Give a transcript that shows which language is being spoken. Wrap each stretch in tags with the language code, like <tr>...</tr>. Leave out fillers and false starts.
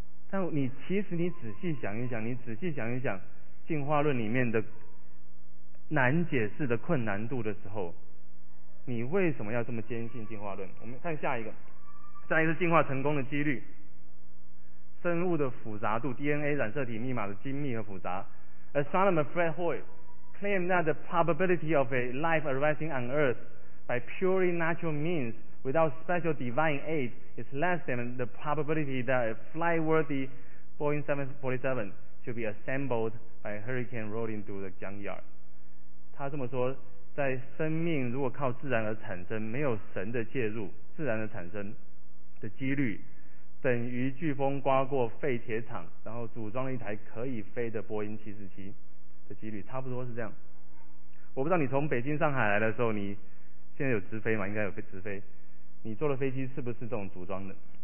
<zh>但你其实你仔细想一想进化论里面的难解释的困难度的时候，你为什么要这么坚信进化论？我们看下一个，下一个是进化成功的几率，生物的复杂度 ，DNA 染色体密码的精密和复杂。</zh> <en>Astronomer Fred Hoyle claimed that the probability of a life arising on Earth by purely natural means without special divine aid is less than the probability that a flight-worthy Boeing 747 should be assembled by a hurricane rolling through the junkyard.</en> <zh>他这么说。在生命如果靠自然而产生，没有神的介入，自然的产生的几率等于飓风刮过废铁厂然后组装了一台可以飞的波音747的几率，差不多是这样。我不知道你从北京上海来的时候，你现在有直飞吗？应该有直飞，你坐的飞机是不是这种组装的？</zh>